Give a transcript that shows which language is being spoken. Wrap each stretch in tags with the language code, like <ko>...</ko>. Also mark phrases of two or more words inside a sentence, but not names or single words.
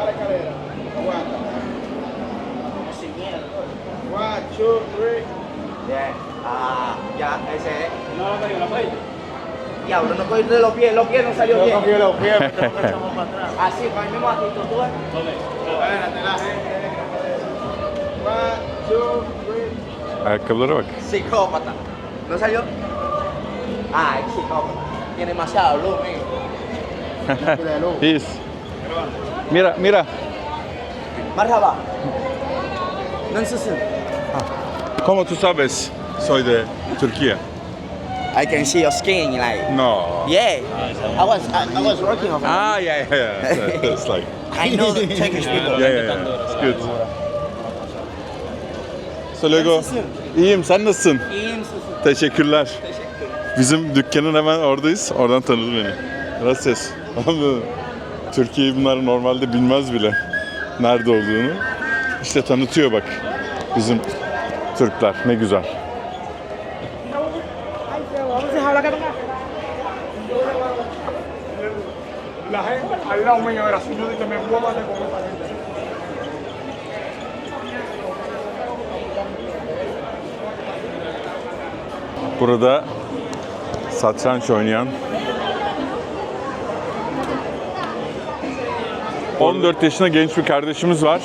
<es>Ya, ese. Diablo, no cogiste los pies no salió bien. Yo cogí los pies, porque no echamos para atrás. Así, para el mismo actitud, tú ves. Espérate, la gente. 1, 2, 3.</es> <tr>Ayakkabılara bak.</tr> <es>Psicópata. ¿No salió? Ah, es psicópata. Tiene demasiado luz, mijo.</es> <tr>İyiyiz.</tr> <es>Mira, mira.</es> <tr>Merhaba. Nasılsın?</tr> <es>¿Cómo tú sabes? Soy de Turquía.</es> <en>I can see your skin, like. No. Yeah. I was working on it. Ah, yeah. It's like, I know the Turkish people. yeah. It's good.</en> <es>Hasta luego.</es> <tr>İyiyim, sen nasılsın? İyiyim misin? Teşekkürler. Bizim dükkanın hemen oradayız. Oradan tanıdı beni. Gracias. Türkiye'yi bunlar normalde bilmez bile nerede olduğunu. İşte tanıtıyor bak bizim Türkler. Ne güzel.</tr> <es>La gente al lado mío era así, yo dije, me puedo dar con esa gente.</es> <tr>Burada satranç oynayan 14 yaşında genç bir kardeşimiz var.</tr>